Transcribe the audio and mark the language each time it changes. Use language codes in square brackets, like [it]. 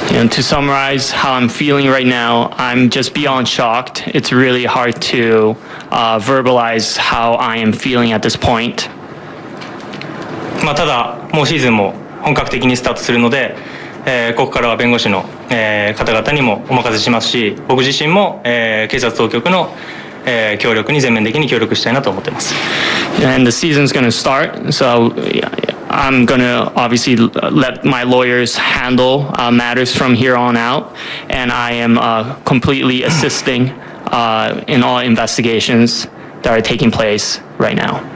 [en] To summarize how I'm feeling right now, I'm just beyond shocked. It's really hard to verbalize how I am feeling at this point. [ja] ただもうシーズンも本格的にスタートするので、ここからは弁護士の、方々にもお任せしますし僕自身も、警察当局の協力に全面的に協力したいなと思っています。 [en] And the season's going to start, so I'm going to obviously let my lawyers handle matters from here on out, and I am completely assisting in all investigations that are taking place right now.